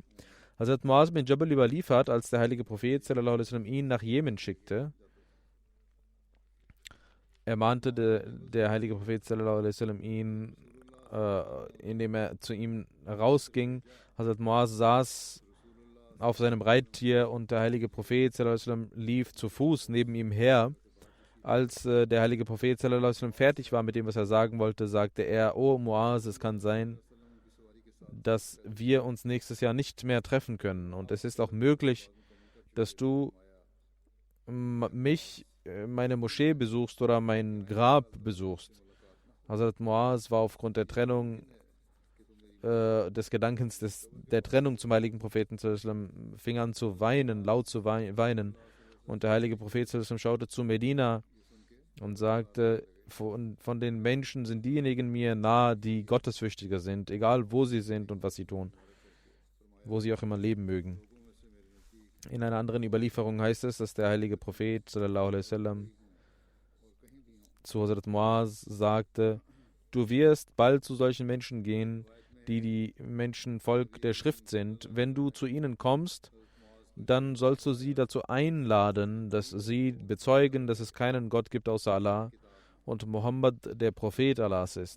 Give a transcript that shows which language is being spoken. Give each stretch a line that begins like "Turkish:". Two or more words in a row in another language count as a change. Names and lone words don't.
German: Hazrat Muaz bin Jabal überliefert, als der heilige Prophet ihn nach Jemen schickte, ermahnte der heilige Prophet ihn, indem er zu ihm rausging. Hazrat Muaz saß auf seinem Reittier und der heilige Prophet lief zu Fuß neben ihm her. Als der heilige Prophet
Arabic: صلى الله عليه وسلم
German: fertig war mit dem, was er sagen wollte, sagte er: O Muaz, es kann sein, dass wir uns nächstes Jahr nicht mehr treffen können. Und es ist auch möglich, dass du mich, meine Moschee besuchst oder mein Grab besuchst. Hazrat Muaz war aufgrund der Trennung, des Gedankens der Trennung zum heiligen Propheten
Arabic: صلى الله عليه وسلم,
German: fing an zu weinen, laut zu weinen. Und der heilige Prophet
Arabic: صلى الله عليه وسلم
German: schaute zu Medina und sagte: von den Menschen sind diejenigen mir nahe, die gottesfürchtiger sind, egal wo sie sind und was sie tun, wo sie auch immer leben mögen. In einer anderen Überlieferung heißt es, dass der heilige Prophet
Arabic: صلى الله عليه وسلم
German: zu Hazrat Muaz sagte: Du wirst bald zu solchen Menschen gehen, die Menschen Volk der Schrift sind. Wenn du zu ihnen kommst, dann sollst du sie dazu einladen, dass sie bezeugen, dass es keinen Gott gibt außer Allah und Mohammed der Prophet Allahs ist.